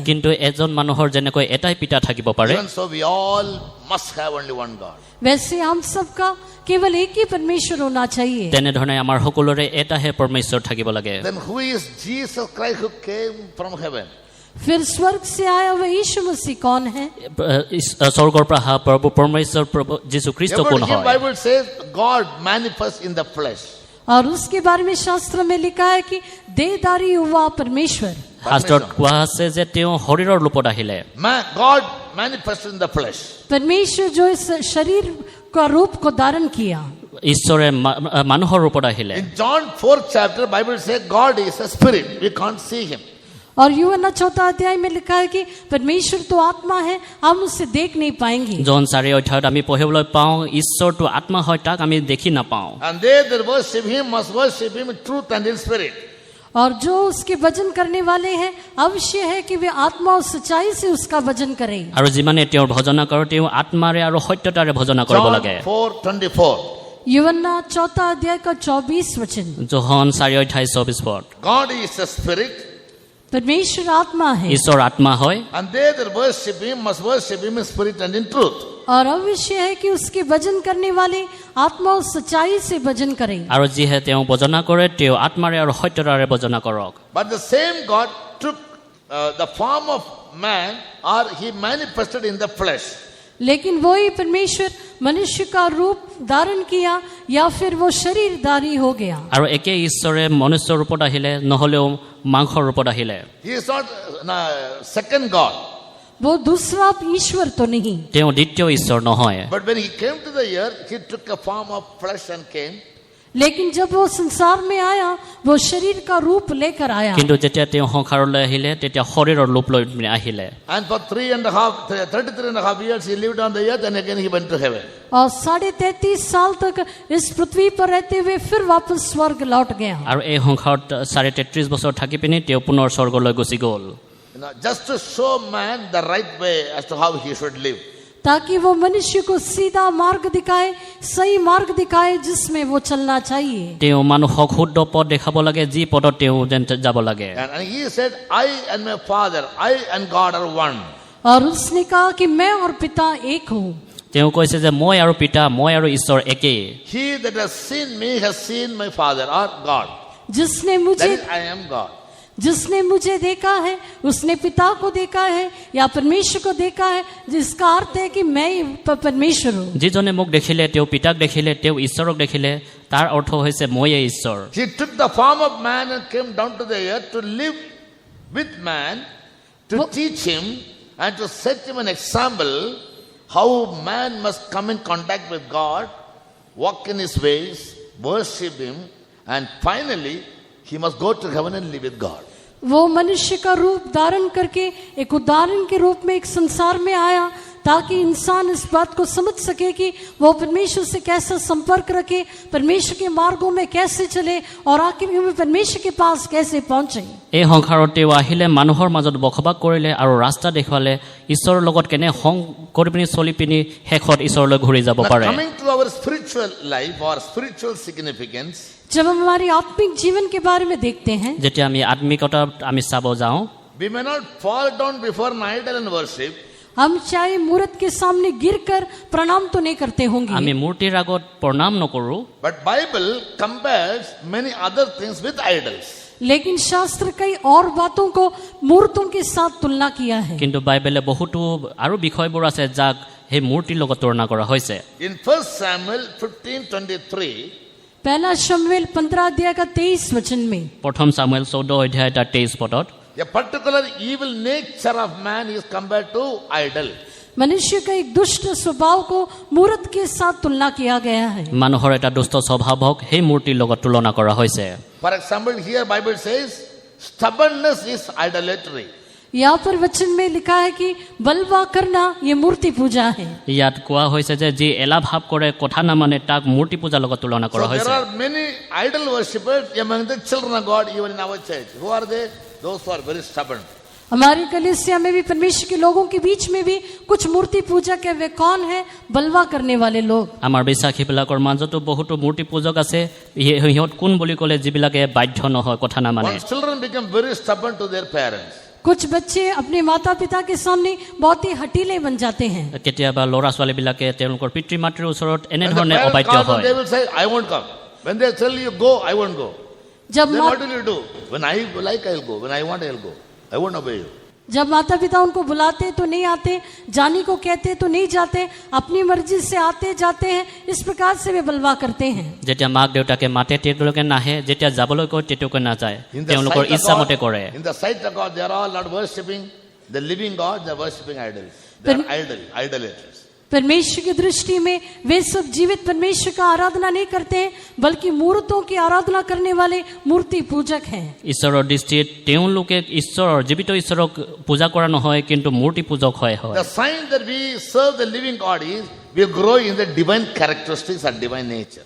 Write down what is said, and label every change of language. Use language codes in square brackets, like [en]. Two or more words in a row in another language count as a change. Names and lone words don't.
[as] কিন্তু এজন মানুহৰ যেনেকৈ এটাই পিতা থাকিব পাৰে, [en] even so we all must have only one God. [hi] वैसे हम सबका केवल एक ही परमेश्वर होना चाहिए। [as] তেনেধৰণে আমাৰ সকলোৰে এটাহে পৰমেশ্বৰ থাকিব লাগে। [en] Then who is Jesus Christ who came from heaven? [hi] फिर स्वर्ग से आया हुआ यीशु मसीह कौन है? [as] স্বৰ্গৰ পৰা অহা প্ৰভু পৰমেশ্বৰ প্ৰভু যীশু খ্ৰীষ্ট কোন [en] Here [as] হয়? [en] Bible says God manifest in the flesh. [hi] और उसके बारे में शास्त्र में लिखा है कि देहधारी हुआ परमेश्वर। [as] শাস্ত্ৰত কোৱা আছে যে তেওঁ শৰীৰৰ ৰূপত আহিলে। [en] God manifested in the flesh. [hi] परमेश्वर जो इस शरीर का रूप को धारण किया, [as] ঈশ্বৰে মানুহৰ ৰূপত আহিলে। [en] In John 4th chapter, Bible says God is a spirit. We can't see him. [hi] और यूहन्ना 4 अध्याय में लिखा है कि परमेश्वर तो आत्मा है, हम उसे देख नहीं पाएंगे। [as] জন 4 অধ্যায়ত আমি পঢ়িবলৈ পাওঁ ঈশ্বৰটো আত্মা হয়, তাক আমি দেখি নাপাওঁ। [en] And they that worship him must worship him in truth and in spirit. [hi] और जो उसके भजन करने वाले हैं अवश्य है कि वे आत्मा और सच्चाई से उसका भजन करें। [as] আৰু যিমানে তেওঁৰ ভজনা কৰে তেওঁ আত্মাৰে আৰু সত্যতাৰে ভজনা কৰিব John লাগে। 4:24. [hi] यूहन्ना 4 अध्याय का 24 वचन। [as] যোহন 4 অধ্যায় 24 পদ। [en] God is a spirit. [hi] परमेश्वर आत्मा है [as] ঈশ্বৰ আত্মা হয়। [en] And they that worship him must worship him in spirit and in truth. [hi] और अवश्य है कि उसके भजन करने वाले आत्मा और सच्चाई से भजन करें। [as] আৰু যিহে তেওঁ ভজনা কৰে তেওঁ আত্মাৰে আৰু সত্যতাৰে ভজনা কৰক। [en] But the same God took the form of man, or he manifested in the flesh. [hi] लेकिन वही परमेश्वर मनुष्य का रूप धारण किया या फिर वो शरीरधारी हो गया। [as] আৰু একে ঈশ্বৰে মনুষ্যৰ ৰূপত আহিলে, নহলেও মাংসৰ ৰূপত আহিলে। [en] He is not second God. [hi] वो दूसरा ईश्वर तो नहीं, [as] তেওঁ দ্বিতীয় ঈশ্বৰ নহয়। [en] But when he came to the earth, he took a form of flesh and came. [hi] लेकिन जब वो संसार में आया वो शरीर का रूप लेकर आया। [as] কিন্তু যেতিয়া তেওঁ সংসাৰলৈ আহিলে তেতিয়া শৰীৰৰ ৰূপ লৈ আহিলে। [en] And for 33.5 years he lived on the earth, and again he went to heaven. [hi] और 33.5 साल तक इस पृथ्वी पर रहते हुए फिर वापस स्वर्ग लौट गया। [as] আৰু এই সংসাৰত 33.5 বছৰ থাকি পিনি তেওঁ পুনৰ স্বৰ্গলৈ গুচি গ'ল। [en] Just to show man the right way as to how he should live. [hi] ताकि वो मनुष्य को सीधा मार्ग दिखाए, सही मार्ग दिखाए जिसमें वो चलना चाहिए। [as] তেওঁ মানুহক শুদ্ধ পথ দেখাব লাগে, যি পথত তেওঁ যেন যাব লাগে। [en] And he said, I and my father, I and God are one. [hi] और उसने कहा कि मैं और पिता एक हूँ। [as] তেওঁ কৈছে যে মই আৰু পিতা, মই আৰু ঈশ্বৰ একেই। [en] He that has seen me has seen my father, or God. [hi] जिसने [en] That [hi] मुझे [en] is, I am God. [hi] जिसने मुझे देखा है उसने पिता को देखा है या परमेश्वर को देखा है, जिसका अर्थ है कि मैं ही परमेश्वर हूँ। [as] যিজনে মোক দেখিলে তেওঁ পিতাক দেখিলে, তেওঁ ঈশ্বৰক দেখিলে, তাৰ অৰ্থ হৈছে মইয়ে ঈশ্বৰ। [en] He took the form of man and came down to the earth to live with man, to teach him and to set him an example how man must come in contact with God, walk in his ways, worship him, and finally he must go to heaven and live with God. [hi] वो मनुष्य का रूप धारण करके एक उदाहरण के रूप में एक संसार में आया ताकि इंसान इस बात को समझ सके कि वो परमेश्वर से कैसा संपर्क रखे, परमेश्वर के मार्गों में कैसे चले और आखिर में परमेश्वर के पास कैसे पहुंचे। [as] এই সংসাৰত তেওঁ আহিলে মানুহৰ মাজত বসবাস কৰিলে আৰু ৰাস্তা দেখুৱালে ঈশ্বৰৰ লগত কেনে সং কৰি পিনি চলি পিনি শেষত ঈশ্বৰলৈ ঘূৰি যাব [en] Now, [as] পাৰে। [en] coming to our spiritual life or spiritual significance, [hi] जब हम हमारी आत्मिक जीवन के बारे में देखते हैं, [as] যেতিয়া আমি আত্মিকতা আমি চাব যাওঁ, [en] we may not fall down before an idol and worship, [hi] हम चाहे मूर्त के सामने गिरकर प्रणाम तो नहीं करते [as] আমি [hi] होंगे, [as] মূৰ্তিৰ আগত প্ৰণাম নকৰোঁ, [en] but Bible compares many other things with idols. [hi] लेकिन शास्त्र कई और बातों को मूर्तों के साथ तुलना किया है। [as] কিন্তু বাইবেলে বহুতো আৰু বিষয়বোৰ আছে যাক সেই মূৰ্তিৰ লগত তুলনা কৰা হৈছে। [en] In 1 Samuel 15:23, [hi] पहला शमूएल 15 अध्याय का 23 वचन में [as] প্ৰথম সামুৱেল 14 অধ্যায় তাৰ 23 পদত [en] a particular evil nature of man is compared to idol. [hi] मनुष्य का एक दुष्ट स्वभाव को मूर्त के साथ तुलना किया गया है। [as] মানুহৰ এটা দুষ্ট স্বভাৱক সেই মূৰ্তিৰ লগত তুলনা কৰা হৈছে। [en] For example, here Bible says stubbornness is idolatry. [hi] यहाँ पर वचन में लिखा है कि बलवा करना ये मूर्ति पूजा है। [as] ইয়াত কোৱা হৈছে যে যি এলা ভাৱ কৰে কথা নামানে তাক মূৰ্তি পূজাৰ লগত তুলনা কৰা [en] So there [as] হৈছে। [en] are many idol worshippers among the children of God even in our church. Who are they? Those who are very stubborn. [hi] हमारी कलीसिया में भी परमेश्वर के लोगों के बीच में भी कुछ मूर्ति पूजा के वे कौन है? बलवा करने वाले लोग। [as] আমাৰ বিশ্বাসীবিলাকৰ মাজতো বহুতো মূৰ্তি পূজক আছে, সিহঁত কোন বুলি ক'লে যিবিলাকে বাধ্য নহয় কথা নামানে। [en] Once children become very stubborn to their parents. [hi] कुछ बच्चे अपने माता पिता के सामने बहुत ही हठीले बन जाते हैं। [as] কেতিয়াবা ল'ৰা ছোৱালীবিলাকে তেওঁলোকৰ পিতৃ মাতৃৰ ওচৰত [en] When the [as] এনেধৰণে [en] parents [as] অবাধ্য [en] call them, [as] হয়। [en] they will say, I won't come. When they tell you go, I won't go. [hi] जब [en] Then [hi] मा- [en] what will you do? When I like, I'll go. When I want, I'll go. I won't obey you. [hi] जब माता पिता उनको बुलाते तो नहीं आते, जाने को कहते तो नहीं जाते, अपनी मर्जी से आते जाते हैं, इस प्रकार से वे बलवा करते हैं। [as] যেতিয়া মাক দেউতাকে মাতে তেওঁলোকে নাহে, যেতিয়া যাবলৈ কয় তেওঁলোকে নাযায়, [en] In the [as] তেওঁলোকৰ [en] sight of [as] ইচ্ছামতে [en] God, [as] কৰে। [en] in the sight of God, they are all not worshipping the living God, they are worshipping idols. They are idolaters. [hi] परमेश्वर की दृष्टि में वे सब जीवित परमेश्वर का आराधना नहीं करते हैं, बल्कि मूर्तों की आराधना करने वाले मूर्ति पूजक हैं। [as] ঈশ্বৰৰ দৃষ্টিত তেওঁলোকে ঈশ্বৰৰ জীৱিত ঈশ্বৰক পূজা কৰা নহয়, কিন্তু মূৰ্তি পূজক হয়। [en] The sign that we serve the living God is we grow in the divine characteristics and divine nature.